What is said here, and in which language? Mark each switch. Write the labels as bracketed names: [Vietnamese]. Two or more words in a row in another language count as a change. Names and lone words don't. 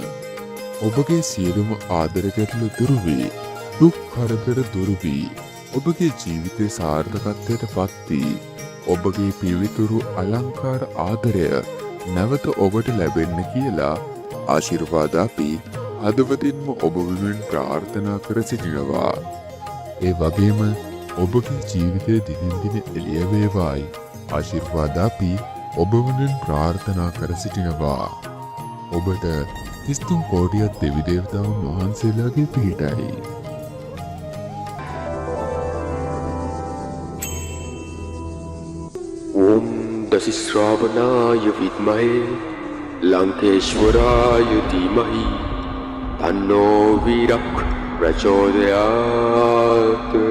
[Sinhala] ඔබගේ සියලුම ආදර ගැටලු දුරු වී, දුක් කරදර දුරු වී, ඔබගේ ජීවිතයේ සාර්ථකත්වයට පත් වී, ඔබගේ පිවිතුරු අලංකාර ආදරය නැවත ඔබට ලැබෙන්න කියලා ආශිර්වාද අපි හදවතින්ම ඔබ වෙනුවෙන් ප්‍රාර්ථනා කර සිටිනවා. ඒ වගේම ඔබගේ ජීවිතය දිනින් දින එළිය වේවායි ආශිර්වාද අපි ඔබ වෙනුවෙන් ප්‍රාර්ථනා කර සිටිනවා. ඔබට 33 කෝටියක් දෙවි දේවතාවුන් වහන්සේලාගේ පිහිටයි. [Sanskrit] ओम दशिश्रावणाय विद्महे लंकेश्वराय धीमहि तन्नो वीरः प्रचोदयात्।